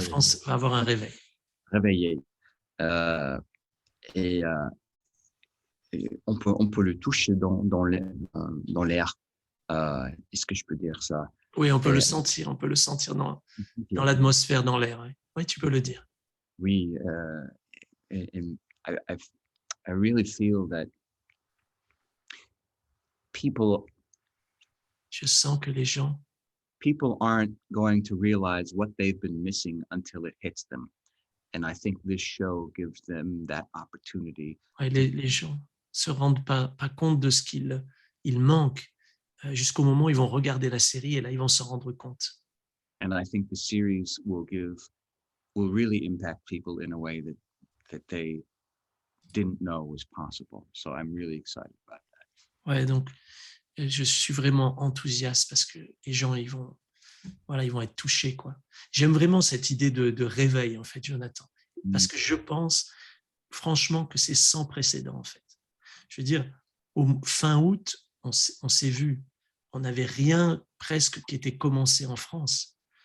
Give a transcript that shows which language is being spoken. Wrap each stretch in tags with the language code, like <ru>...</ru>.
<fr>France va avoir un réveil. réveillé. Euh, et, euh, et on peut le toucher dans l'air. Est-ce que je peux dire ça? Oui, on peut Et, le sentir dans l'atmosphère, dans l'air. Oui. Oui, tu peux le dire.</fr> <en>oui, and I really feel that</en> <fr>Je sens que les gens,</fr> <en>people aren't going to realize what they've been missing until it hits them. And I think this show gives them that opportunity.</en> <fr>ouais, les gens se rendent pas compte de ce qu'ils manquent jusqu'au moment où ils vont regarder la série et là, ils vont s'en rendre compte.</fr> <en>And I think the series will really impact people in a way that they didn't know was possible. So I'm really excited about that.</en> <fr>Ouais, donc, je suis vraiment enthousiaste parce que les gens, ils vont être touchés, quoi. J'aime vraiment cette idée de réveil, en fait, Jonathan, parce que je pense, franchement, que c'est sans précédent, en fait. Je veux dire, au fin août, on s'est vu, on n'avait rien presque qui était commencé en France.</fr>